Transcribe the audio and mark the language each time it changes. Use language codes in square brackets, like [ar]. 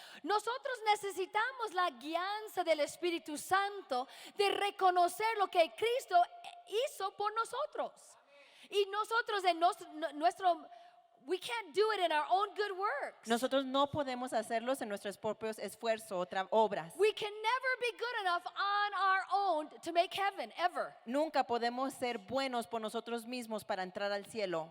[es] Nosotros necesitamos la guianza del Espíritu Santo de reconocer lo que Cristo hizo por nosotros. Y nosotros en nuestro [en] we can't do it in our own good works. [es] Nosotros no podemos hacerlos en nuestros propios esfuerzos, obras. [en] We can never be good enough on our own to make heaven, ever. [es] Nunca podemos ser buenos por nosotros mismos para entrar al cielo.